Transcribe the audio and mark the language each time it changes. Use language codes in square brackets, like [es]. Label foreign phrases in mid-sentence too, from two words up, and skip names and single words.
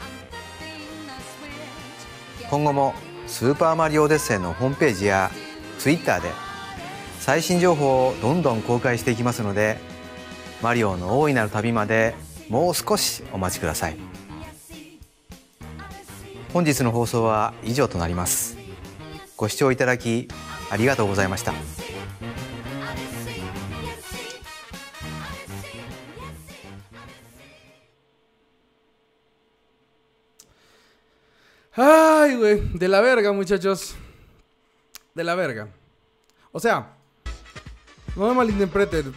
[ja] 今後もスーパーマリオオデッセイのホームページや Twitter で最新情報をどんどん公開していきますので、マリオの大いなる旅までもう少しお待ちください。本日の放送は以上となります。ご視聴いただきありがとうございました。 [es] Ay, güey, de la verga, muchachos. De la verga. O sea, no me malinterpreten.